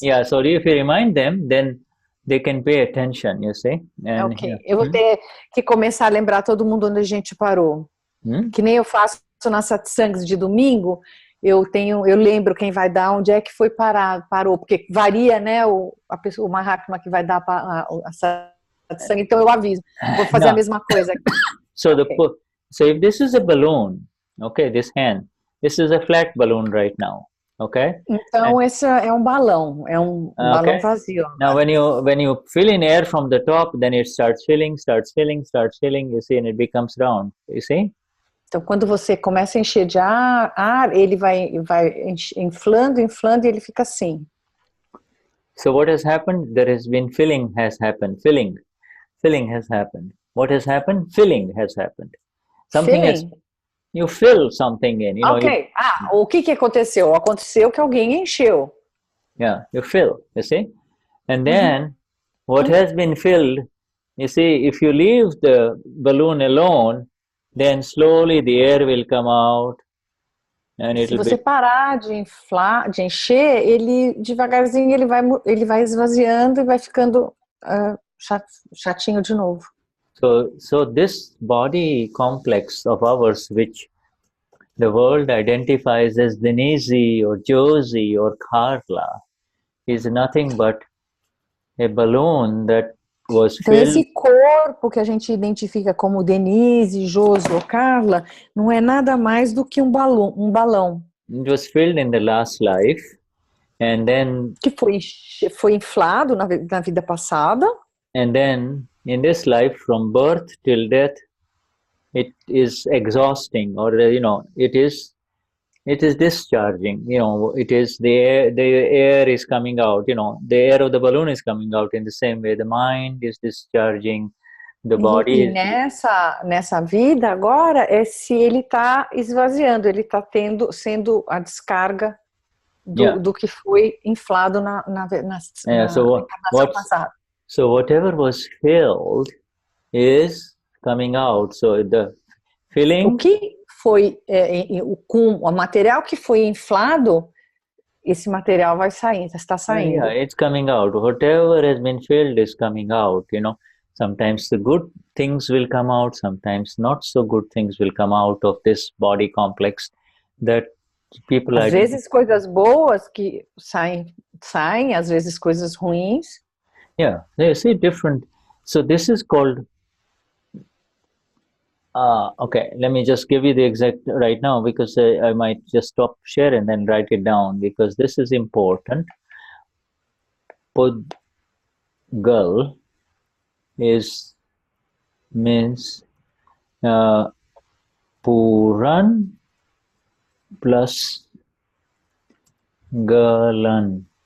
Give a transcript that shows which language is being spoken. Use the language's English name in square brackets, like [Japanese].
[English] Yeah, so if you remind them, then they can pay attention, you see. And, [Portuguese] ok, eu vou ter que começar a lembrar todo mundo onde a gente parou. Que nem eu faço nas satsangs de domingo, eu lembro quem vai dar, onde é que foi parou, porque varia, né, o Mahatma que vai dar a satsang, então eu aviso, vou fazer a mesma coisa. [English] So if this is a balloon, okay, this is a flat balloon right now, okay? [Portuguese] Então esse é um balão, balão vazio. [English] Now when you fill in air from the top, then it starts filling, you see, and it becomes round, you see? [Portuguese] Então, quando você começa a encher de ar, ele vai inflando, e ele fica assim. [English] So what has happened? There has been filling has happened. Filling has happened. What has happened? Filling has happened. You fill something in. [Portuguese] Ok. O que aconteceu? Aconteceu que alguém encheu. [English] Yeah, you fill, you see? And then, what has been filled, you see, if you leave the balloon alone, then slowly the air will come out. And [Portuguese] se você parar de encher, ele devagarzinho ele vai esvaziando e vai ficando chatinho de novo. [English] So this body complex of ours, which the world identifies as Denize or Josie or Carla, is nothing but a balloon that was [Portuguese] então, [English] filled. [Portuguese] Esse corpo que a gente identifica como Denize, Josi ou Carla, não é nada mais do que um balão. [English] It was filled in the last life, and then [Portuguese] que foi inflado na vida passada. [English] And then in this life, from birth till death, it is exhausting, or it is discharging. It is the air is coming out. The air of the balloon is coming out in the same way. The mind is discharging, the body. [Portuguese] E nessa vida agora se ele está esvaziando, ele está sendo a descarga do que foi inflado na encarnação passada. [English] So whatever was filled is coming out. So the filling. [Portuguese] O que foi o material que foi inflado, esse material vai saindo, está saindo. [English] Yeah, it's coming out. Whatever has been filled is coming out. Sometimes the good things will come out. Sometimes not so good things will come out of this body complex that people. [Portuguese] Às vezes coisas boas que saem, às vezes coisas ruins. [English] Yeah, they see different. So this is called. Okay, let me just give you the exact right now, because I might just stop share and then write it down, because this is important. Pudgal means Puran plus Galan.